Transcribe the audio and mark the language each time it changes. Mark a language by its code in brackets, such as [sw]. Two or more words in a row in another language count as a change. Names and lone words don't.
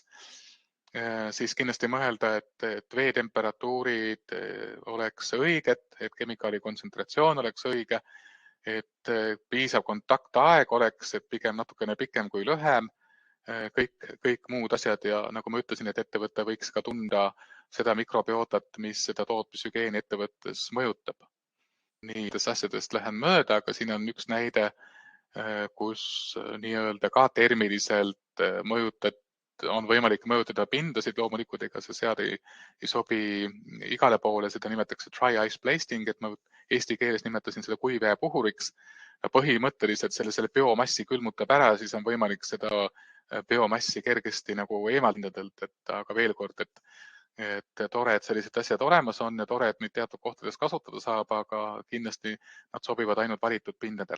[et] Siis kindlasti mõelda, et veetemperatuurid oleks õiged, et kemikaali kontsentratsioon oleks õige, et piisav kontaktaeg oleks, et pigem natukene pikem kui lühem, kõik muud asjad ja nagu ma ütlesin, et ettevõte võiks ka tunda seda mikrobiotat, mis seda tootmishügieeni ettevõttes mõjutab. Nendest asjadest lähen mööda, aga siin on üks näide, kus nii-öelda ka termiliselt on võimalik mõjutada pindasid. Loomulikult ega see seade ei sobi igale poole, seda nimetatakse [en] dry ice blasting, [et] et ma eesti keeles nimetasin seda kuivjääpuhuriks. Põhimõtteliselt selle biomassi külmutab ära, siis on võimalik seda biomassi kergesti nagu eemaldada, aga veel kord, et tore, et sellised asjad olemas on ja tore, et neid teatud kohtades kasutada saab, aga kindlasti nad sobivad ainult valitud pindadele.